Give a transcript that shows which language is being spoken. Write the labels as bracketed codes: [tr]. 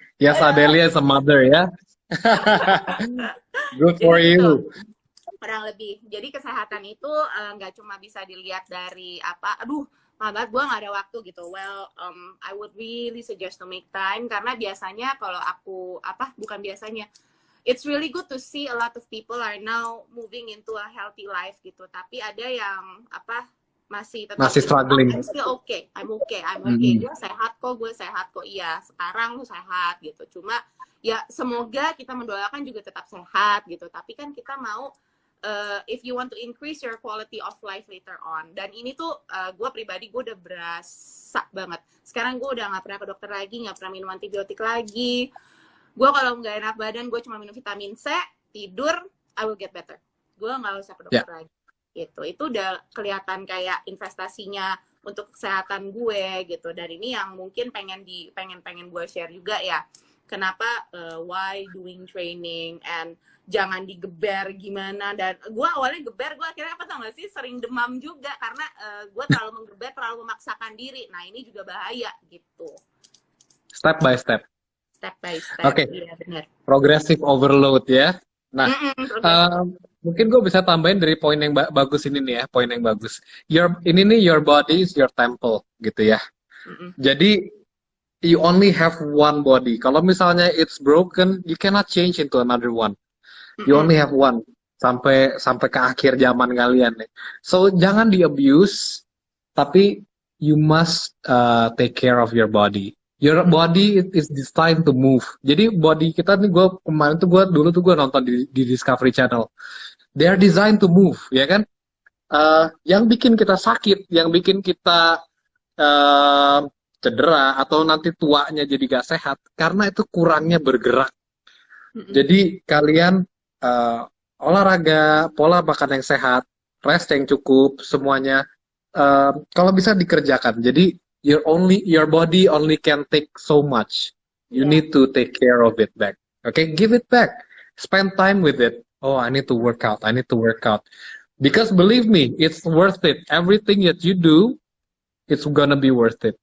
[en] Yes, Adelia is a mother ya. Good for you. [id] Kurang lebih. Jadi kesehatan itu nggak cuma bisa dilihat dari malah gue nggak ada waktu gitu. [en] Well, I would really suggest to make time, [id] karena biasanya kalau aku bukan biasanya, [en] it's really good to see a lot of people are now moving into a healthy life gitu. [id] Tapi ada yang apa masih tetap Masih struggling. [en] I'm still okay, I'm okay. [id] Gue sehat kok, iya. Sekarang lu sehat gitu. Cuma ya semoga kita mendoakan juga tetap sehat gitu. Tapi kan kita mau [en] if you want to increase your quality of life later on. [id] Dan ini tuh gue pribadi gue udah berasa banget. Sekarang gue udah nggak pernah ke dokter lagi, nggak pernah minum antibiotik lagi. Gue kalau nggak enak badan, gue cuma minum vitamin C, tidur, [en] I will get better. [id] Gue nggak usah ke dokter lagi. Gitu. Itu udah kelihatan kayak investasinya untuk kesehatan gue gitu. Dan ini yang mungkin pengen gue share juga ya. Kenapa [en] why doing training [id] and jangan digeber gimana. Dan gue awalnya geber, gue akhirnya apa tau gak sih, sering demam juga karena gue terlalu menggeber, terlalu memaksakan diri. Nah ini juga bahaya gitu. [en] Step by step. [id] Oke. Iya benar. [en] Progressive overload ya. [id] Nah, mungkin gue bisa tambahin dari poin yang bagus ini nih ya, poin yang bagus. [en] Your body is your temple gitu ya. Jadi you only have one body. Kalau misalnya it's broken, you cannot change into another one. You only have one [id] sampai ke akhir zaman kalian nih. [en] So [id] jangan di abuse, tapi [en] you must take care of your body. Your body is designed to move. [id] Jadi body kita nih, dulu tuh gue nonton di Discovery Channel. [en] They are designed to move, ya kan? [id] Yang bikin kita sakit, yang bikin kita cedera atau nanti tuanya jadi gak sehat, karena itu kurangnya bergerak. Jadi kalian olahraga, pola makan yang sehat, rest yang cukup, semuanya kalau bisa dikerjakan. [en] Jadi your body only can take so much. You need to take care of it back. Okay, give it back. Spend time with it. Oh, I need to work out. Because believe me, it's worth it. Everything that you do, it's gonna be worth it.